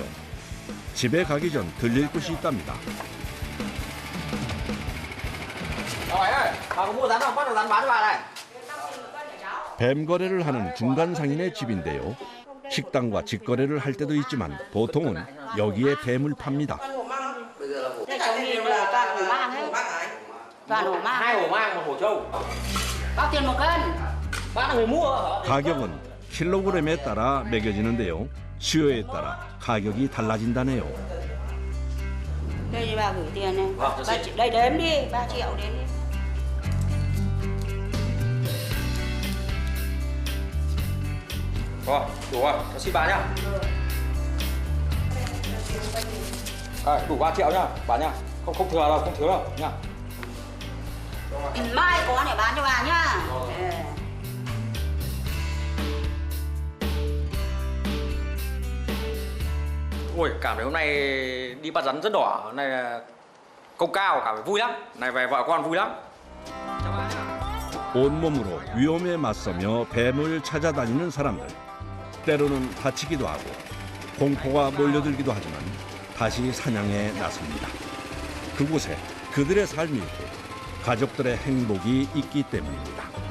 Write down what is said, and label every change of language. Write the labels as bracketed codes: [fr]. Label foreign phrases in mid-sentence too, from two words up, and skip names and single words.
[ko] 집에 가기 전 들릴 곳이 있답니다. [vi] Hỏi ơi, bà có mua rắn không? Bắt được rắn bán cho bà này. [ko] 뱀 거래를 하는 중간 상인의 집인데요. 식당과 직거래를 할 때도 있지만 보통은 여기에 뱀을 팝니다. [vi] Cái chỗ mình là toàn hổ mang ấy. Toàn hổ mang. 2 hổ mang, 1 hổ trâu. Bao tiền 1 cân? Bác là người mua. [ko] 가격은 킬로그램에 따라 매겨지는데요. 수요에 따라 가격이 달라진다네요. [vi] Đây thì bà gửi tiền này. Đây đếm đi, 3 triệu đếm đi. Rồi, đủ rồi, cháu xin bà nhá. Đủ 3 triệu nhá, bà nhá. Không thừa đâu, không thiếu đâu nhá. Mai có để bán cho bà nhá. Ôi, cảm thấy hôm nay đi bắt rắn rất đỏ, hôm nay là công cao, cảm thấy vui lắm. Này về vợ con vui lắm. Chào bà nhá. [ko] 온몸으로 위험에 맞서며 뱀을 찾아다니는 사람들. 때로는 다치기도 하고 공포가 몰려들기도 하지만 다시 사냥에 나섭니다. 그곳에 그들의 삶이 있고 가족들의 행복이 있기 때문입니다.